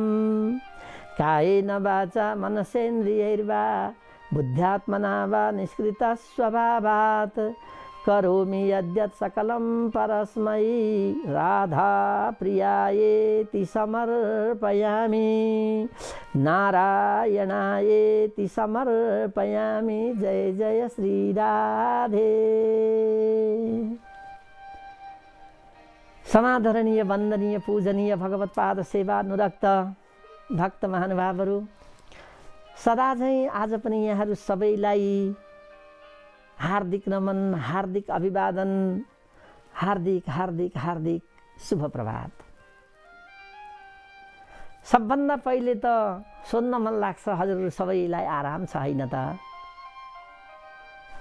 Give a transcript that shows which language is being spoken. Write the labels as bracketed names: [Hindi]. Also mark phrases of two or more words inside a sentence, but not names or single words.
[Sanskrit] कायेन वाचा मनसेन्द्रियैर्वा बुद्ध्यात्मना वा निष्कृतस्वभावात् करोमि यद्यत् सकलं परस्मै राधाप्रियायेति समर्पयामि नारायणायेति समर्पयामि। [Nepali] जय जय श्री राधे। समादरणीय वन्दनीय पूजनीय भगवत्पाद सेवानुरक्त भक्त महानुभावहरू, सदा चाहिँ आज पनि यहाँहरू सबैलाई हार्दिक नमन, हार्दिक अभिवादन, हार्दिक हार्दिक हार्दिक शुभ प्रभात। सबभन्दा पहिले त सोध्न मन लाग्छ हजुर सबैलाई आराम छ हैन त?